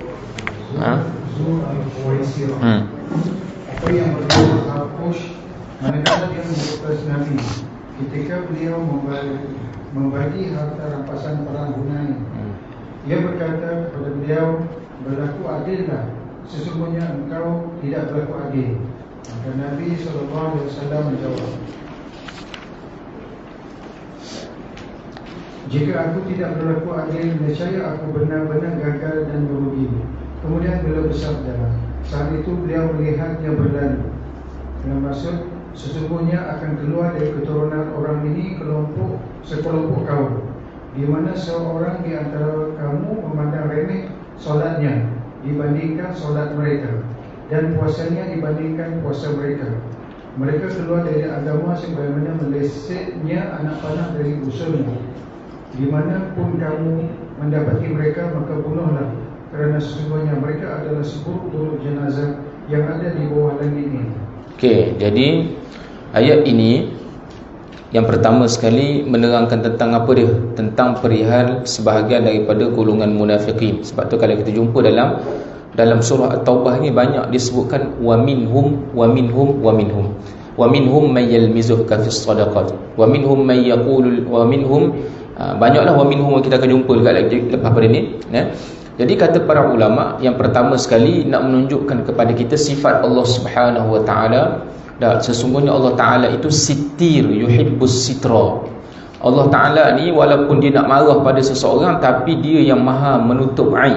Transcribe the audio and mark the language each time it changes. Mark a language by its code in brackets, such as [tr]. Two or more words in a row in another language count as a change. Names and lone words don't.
[ms] Al-Khuwaisirah. Apa yang bernama Harqish, manakala dia memprotes Nabi ketika beliau membagi harta rampasan perang Hunain. Ia berkata kepada beliau, berlaku adillah, sesungguhnya engkau tidak berlaku adil. Maka Nabi SAW menjawab, jika aku tidak berlaku adil, nescaya aku benar-benar gagal dan merugi. Kemudian beliau bersabda, saat itu beliau melihatnya berlalu, dengan maksud sesungguhnya akan keluar dari keturunan orang ini sekelompok kaum, di mana seorang di antara kamu memandang remeh solatnya dibandingkan solat mereka, dan puasanya dibandingkan puasa mereka. Mereka keluar dari agama sebagaimana melesetnya anak panah dari usulnya. Di mana pun kamu mendapati mereka, maka bunuhlah, kerana sesungguhnya mereka adalah seburuk-buruk jenazah yang ada di bawah langit ini. Okey, jadi ayat ini yang pertama sekali menerangkan tentang apa dia? Tentang perihal sebahagian daripada golongan munafiqin. Sebab tu kalau kita jumpa dalam surah At-Taubah ni banyak disebutkan [ar] ومنهم من يلمزك في الصدقات ومنهم من يقول ومنهم [ms] banyaklah [ar] ومنهم [ms] kita akan jumpa lepas pada ni ya. Jadi kata para ulama, yang pertama sekali nak menunjukkan kepada kita sifat Allah [ar] سبحانه وتعالى. [ms] Sesungguhnya Allah Taala itu sitir, [ar] يحب الستر. [ms] Allah Taala ni walaupun dia nak marah pada seseorang, tapi dia yang maha menutup aib.